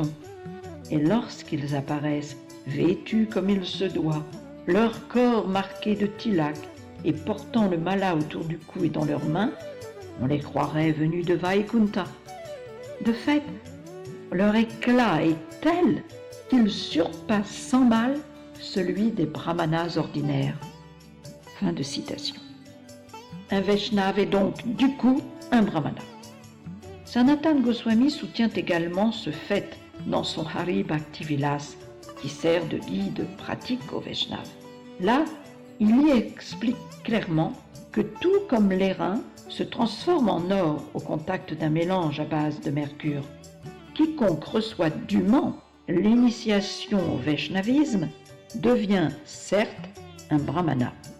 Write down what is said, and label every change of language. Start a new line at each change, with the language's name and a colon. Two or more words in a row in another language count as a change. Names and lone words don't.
French: Et lorsqu'ils apparaissent, vêtus comme il se doit, leur corps marqué de tilak et portant le mala autour du cou et dans leurs mains, on les croirait venus de Vaikunta. De fait, leur éclat est tel qu'il surpasse sans mal celui des brahmanas ordinaires. Fin de citation. Un Vaishnava est donc, du coup, un brahmana. Sanatana Goswami soutient également ce fait dans son Hari Bhakti Vilas, qui sert de guide pratique au Vaishnava. Là, il y explique clairement que tout comme l'airain se transforme en or au contact d'un mélange à base de mercure, quiconque reçoit dûment l'initiation au Vaishnavisme devient certes un brahmana.